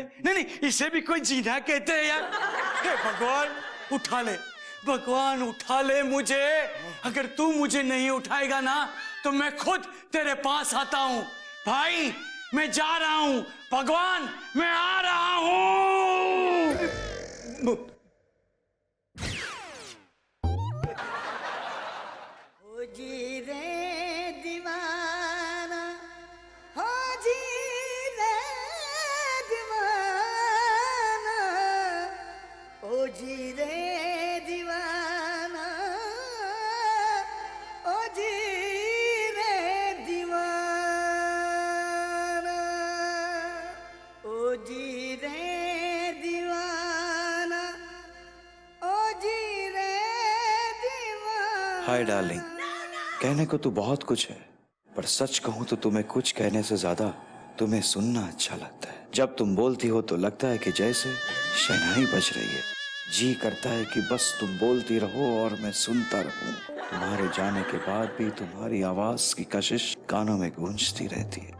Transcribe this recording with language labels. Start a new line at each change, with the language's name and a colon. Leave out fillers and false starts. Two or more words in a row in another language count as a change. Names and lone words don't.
Hindi: नहीं, इसे भी कोई जीना कहते हैं यार। हे भगवान उठा ले मुझे। अगर तू मुझे नहीं उठाएगा ना तो मैं खुद तेरे पास आता हूँ। भाई मैं जा रहा हूँ भगवान, मैं आ रहा हूँ। हो जी रे दीवाना, हो जी रे दीवाना, हो जी रे दीवाना, हो जी रे दीवाना, हो जी रे दीवाना, हो जी रे दीवाना।
English: Hi darling,
Hindi: कहने को तो बहुत कुछ है, पर सच कहूं तो तुम्हें कुछ कहने से ज्यादा तुम्हें सुनना अच्छा लगता है। जब तुम बोलती हो तो लगता है कि जैसे शहनाई बज रही है। जी करता है कि बस तुम बोलती रहो और मैं सुनता रहूं। तुम्हारे जाने के बाद भी तुम्हारी आवाज की कशिश कानों में गूंजती रहती है।